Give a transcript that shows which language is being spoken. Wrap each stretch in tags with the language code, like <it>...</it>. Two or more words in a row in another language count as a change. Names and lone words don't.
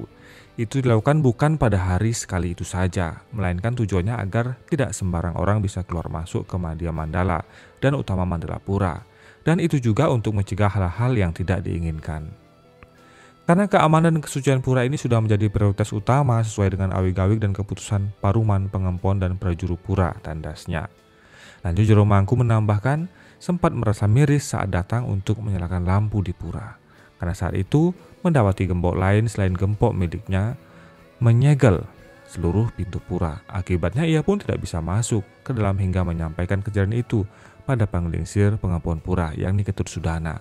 <id>Itu dilakukan bukan pada hari sekali itu saja, melainkan tujuannya agar tidak sembarang orang bisa keluar masuk ke Madya Mandala dan utama Mandala Pura. Dan itu juga untuk mencegah hal-hal yang tidak diinginkan. Karena keamanan dan kesucian pura ini sudah menjadi prioritas utama sesuai dengan awig-awig dan keputusan Paruman Pengempon dan Prajuru Pura, tandasnya. Lanjut Jero Mangku menambahkan sempat merasa miris saat datang untuk menyalakan lampu di pura. Karena saat itu mendapati gembok lain selain gembok miliknya menyegel seluruh pintu pura. Akibatnya ia pun tidak bisa masuk ke dalam hingga menyampaikan kejadian itu pada Panglingsir Pengempon Pura yakni Ketut Sudana.</id>